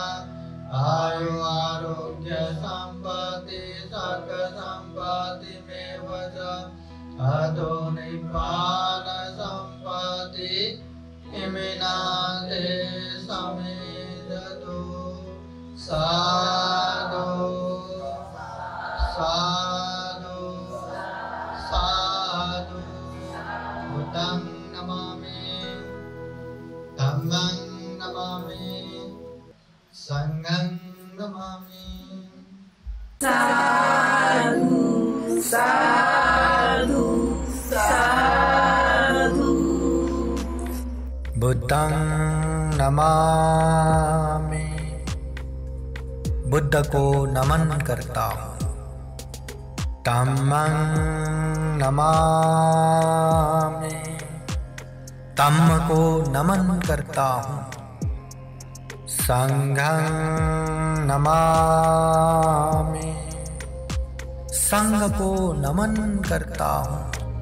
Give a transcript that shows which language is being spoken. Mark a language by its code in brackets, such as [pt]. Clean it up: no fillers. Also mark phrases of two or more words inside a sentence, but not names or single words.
[pi] आयु आरोग्य सम्पत्ति सर्ग सम्पत्तिमेव च अतो निब्बान सम्पत्ति इमिनाते समेदतु। साधु साधु बुद्धं नमामि धम्मं नमामि संघं नमामि। साधु साधु साधु। बुद्धं नमामि, [hi] बुद्ध को नमन करता हूँ। [pi] धम्मं नमामि, [hi] धम्म को नमन करता हूँ। [pi] संघं नमामि, [hi] संघ को नमन करता हूँ।